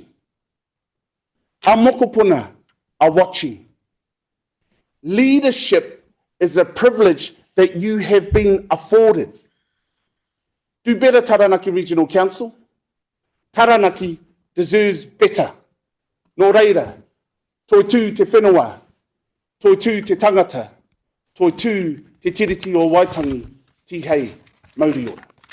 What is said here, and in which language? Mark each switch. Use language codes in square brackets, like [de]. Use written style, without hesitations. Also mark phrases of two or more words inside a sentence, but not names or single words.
[en] Our mokopuna are watching. Leadership is a privilege that you have been afforded. Do better, Taranaki Regional Council. Taranaki deserves better. [mi] Nō reira, toi tū te whenua, toi tū te tangata, toi tū te tiriti o Waitangi, tihei, mauri ora.